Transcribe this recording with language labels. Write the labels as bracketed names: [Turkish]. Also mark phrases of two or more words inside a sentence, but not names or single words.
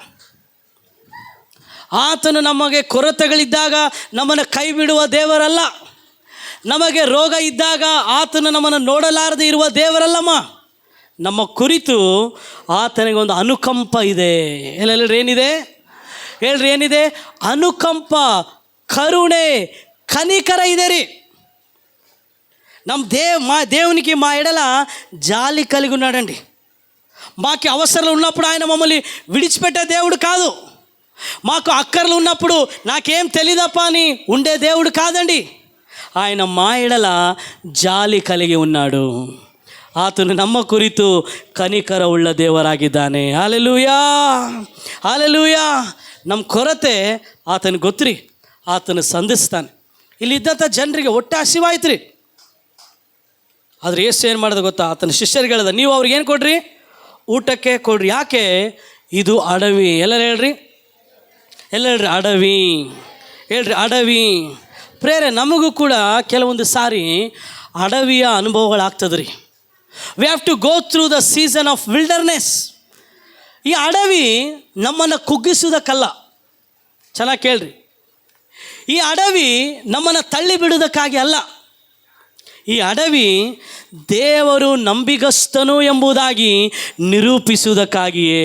[Kannada] ಆತನು ನಮಗೆ ಕೊರತೆಗಳಿದ್ದಾಗ ನಮ್ಮನ್ನು ಕೈ ಬಿಡುವ ದೇವರಲ್ಲ. ನಮಗೆ ರೋಗ ಇದ್ದಾಗ ಆತನು ನಮ್ಮನ್ನು ನೋಡಲಾರದೆ ಇರುವ ದೇವರಲ್ಲಮ್ಮ. ನಮ್ಮ ಕುರಿತು ಆತನಿಗೆ ಒಂದು ಅನುಕಂಪ ಇದೆ. ಎಲ್ಲೆಲ್ಲರೂ ಏನಿದೆ ಹೇಳ್ರಿ, ಏನಿದೆ? ಅನುಕಂಪ, ಕರುಣೆ, [Telugu] కనికర ఇదేరి దేవునికి మా ఎడల జాలి కలిగి ఉన్నాడండి. మాకు అవసరాలు ఉన్నప్పుడు ఆయన మమ్మల్ని విడిచిపెట్టే దేవుడు కాదు. మాకు అక్కర్లు ఉన్నప్పుడు నాకేం తెలియదప్ప అని ఉండే దేవుడు కాదండి. ఆయన మా ఎడల ಜಾಲಿ కలిగి ఉన్నాడు. [Kannada] ಆತನು ನಮ್ಮ ಕುರಿತು ಕನಿಕರ ಉಳ್ಳ ದೇವರಾಗಿದ್ದಾನೆ. ಹಲ್ಲೆಲೂಯಾ, ಹಲ್ಲೆಲೂಯಾ. ನಮ್ಮ ಕೊರತೆ ಆತನಿಗೆ ಗೊತ್ತ್ರಿ, ಆತನು ಸಂಧಿಸ್ತಾನೆ. ಇಲ್ಲಿದ್ದಂಥ ಜನರಿಗೆ ಹೊಟ್ಟೆ ಹಸಿವಾಯ್ತು ರೀ. ಆದರೆ ಯೇಸು ಏನು ಮಾಡೋದು ಗೊತ್ತಾ? ಆತನ ಶಿಷ್ಯರಿಗೆ ಹೇಳ್ದ, ನೀವು ಅವ್ರಿಗೆ ಏನು ಕೊಡ್ರಿ? ಊಟಕ್ಕೆ ಕೊಡ್ರಿ. ಯಾಕೆ? ಇದು ಅಡವಿ. ಎಲ್ಲರೂ ಹೇಳ್ರಿ, ಎಲ್ಲ ಹೇಳ್ರಿ, ಅಡವಿ. ಹೇಳ್ರಿ, ಅಡವಿ. ಪ್ರೇರೆ, ನಮಗೂ ಕೂಡ ಕೆಲವೊಂದು ಸಾರಿ ಅಡವಿಯ ಅನುಭವಗಳಾಗ್ತದೆ ರೀ. [English] We have to go through the season of wilderness. [Kannada] ಈ ಅಡವಿ ನಮ್ಮನ್ನು ಕುಗ್ಗಿಸುವುದಕ್ಕಲ್ಲ, ಚೆನ್ನಾಗಿ ಕೇಳ್ರಿ. ಈ ಅಡವಿ ನಮ್ಮನ್ನು ತಳ್ಳಿ ಬಿಡುವುದಕ್ಕಾಗಿ ಅಲ್ಲ. ಈ ಅಡವಿ ದೇವರು ನಂಬಿಗಸ್ತನು ಎಂಬುದಾಗಿ ನಿರೂಪಿಸುವುದಕ್ಕಾಗಿಯೇ.